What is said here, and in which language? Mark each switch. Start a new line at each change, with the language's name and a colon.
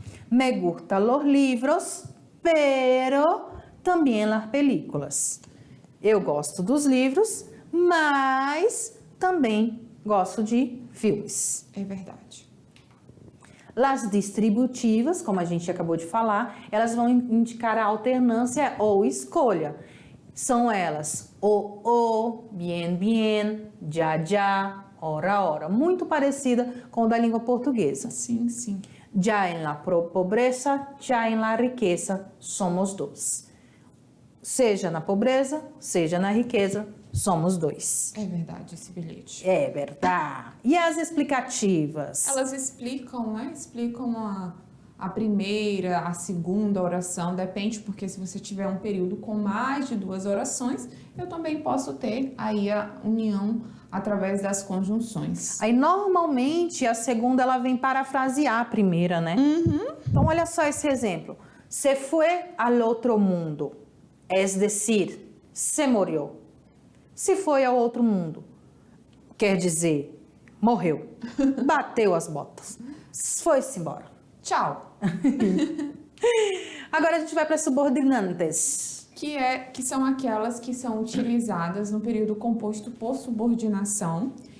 Spanish: Me gustan los libros, pero también las películas.
Portuguese: Eu gosto dos livros, mas também gosto de filmes. É verdade. As distributivas, como a gente acabou de falar, elas vão indicar a alternância ou escolha. São elas o, bien, bien, já, ora. Muito parecida com o da língua portuguesa. Sim, sim.
Spanish: Já em la pobreza, já em la riqueza, somos dois.
Portuguese: Seja na pobreza, seja na riqueza, somos dois. É verdade esse bilhete. É verdade. E as explicativas? Elas explicam, né? Explicam a primeira, a segunda oração, depende, porque se você tiver um período com mais de 2 orações, eu também posso ter aí a união através das conjunções. Aí, normalmente, a segunda, ela vem parafrasear a primeira, né? Então, olha só esse exemplo.
Spanish: Se fue al otro mundo, es decir, se morreu.
Portuguese: Se foi ao outro mundo, quer dizer, morreu, bateu as botas, foi-se embora. Tchau! Agora a gente vai para as subordinantes. Que são aquelas que são utilizadas no período composto por subordinação.